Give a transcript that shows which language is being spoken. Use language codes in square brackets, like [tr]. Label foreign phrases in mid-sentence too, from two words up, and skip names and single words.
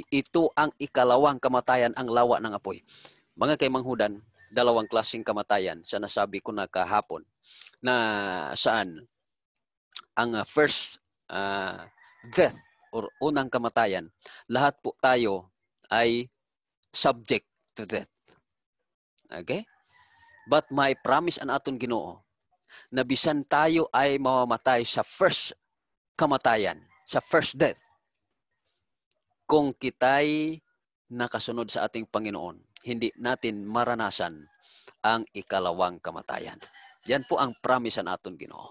[tl] Ito ang ikalawang kamatayan, ang lawa ng apoy. Mga kaimanghudan, dalawang klaseng kamatayan sa nasabi ko na kahapon, na saan ang [en] first death [tl] or unang kamatayan, lahat po tayo ay [en] subject to death. [tl] Okay? But may promise [hil] an aton Ginoo [tl] na bisan tayo ay mamamatay sa first kamatayan, sa [en] first death, [tl] kung kita'y nakasunod sa ating Panginoon, hindi natin maranasan ang ikalawang kamatayan. Yan po ang promise ng [hil] aton Ginoo.